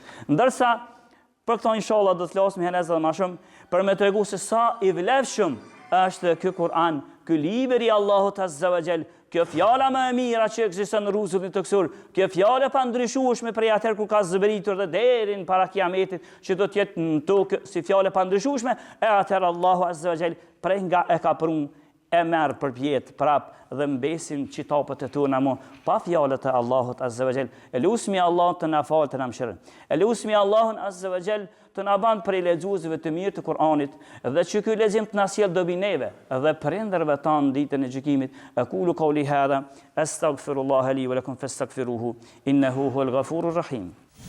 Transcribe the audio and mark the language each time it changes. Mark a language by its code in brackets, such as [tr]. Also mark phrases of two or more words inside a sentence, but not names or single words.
[sq] Ndërsa për këto inshallah do të flasim herës edhe më shumë për me tregu se sa i vlefshëm është ky Kur'an, ky libër i Allahut [ar] عز وجل, [sq] kjo fjala më e mira që ekziston në rrugën e kësur, kjo fjala pa ndryshueshme prej atëherë kur ka zbritur dhe deri në para kiametit që do të jetë në tokë si fjala pa ndryshueshme, e atëherë Allahu [ar] عز وجل [sq] prej nga e ka prunë e merë për pjetë prap dhe mbesin qitapët e tona mo pa fjalët e Allahut [ar] عز وجل. [sq] Elusmi Allah të na falë të na mëshirë. Elusmi Allahun [ar] عز وجل [sq] të na ban prej lexuesve të mirë të Kur'anit dhe që ky lexim të na sjell dobi neve dhe prindërve tanë ditën e gjykimit. [ar] أقول قولي هذا أستغفر الله لي ولكم فاستغفروه إنه هو الغفور الرحيم.